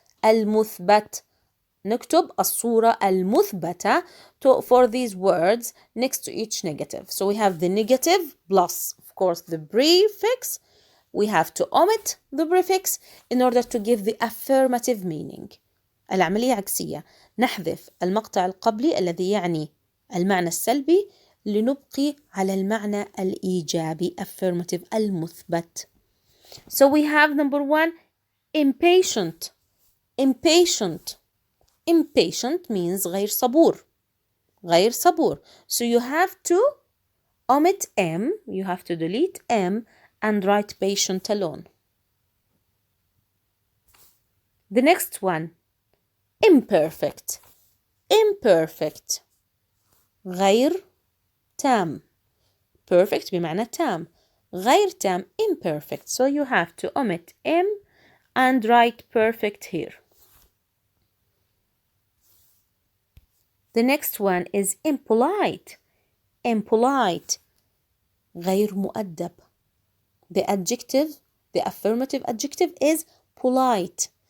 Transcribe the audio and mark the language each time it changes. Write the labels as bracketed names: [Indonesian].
[Arabic] المثبت. نكتب الصورة المثبتة [English] for these words next to each negative. So we have the negative plus, of course, the prefix. We have to omit the prefix in order to give the affirmative meaning. [Arabic] العملية عكسية. نحذف المقطع القبلي الذي يعني المعنى السلبي لنبقي على المعنى الإيجابي affirmative المثبت. [English] So we have number 1, impatient. Impatient. Impatient means [Arabic] غير صبور. غير صبور. [English] So you have to omit M, you have to delete M and write patient alone. The next one, imperfect. Imperfect. [Arabic] غير تام. Perfect بمعنى تام. غير تام, imperfect. [English] So you have to omit M and write perfect here. The next one is impolite. Impolite. [Arabic] غير مؤدب. [English] The adjective, the affirmative adjective is polite.